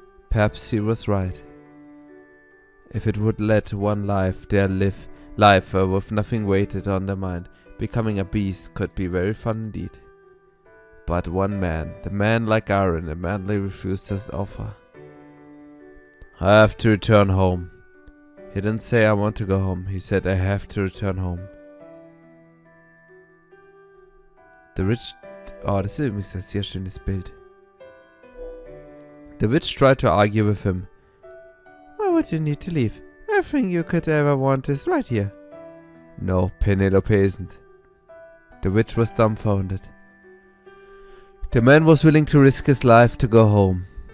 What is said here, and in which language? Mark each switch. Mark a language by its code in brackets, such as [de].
[en] Perhaps he was right. If it would let one life there live life with nothing weighted on their mind, becoming a beast could be very fun indeed. But one man, the man like iron, madly refused his offer. I have to return home. He didn't say I want to go home, he said I have to return home. The witch... [de] Oh, das ist übrigens ein sehr schönes Bild. [en] The witch tried to argue with him. Why would you need to leave? Everything you could ever want is right here. No, Penelope isn't. The witch was dumbfounded. The man was willing to risk his life to go home.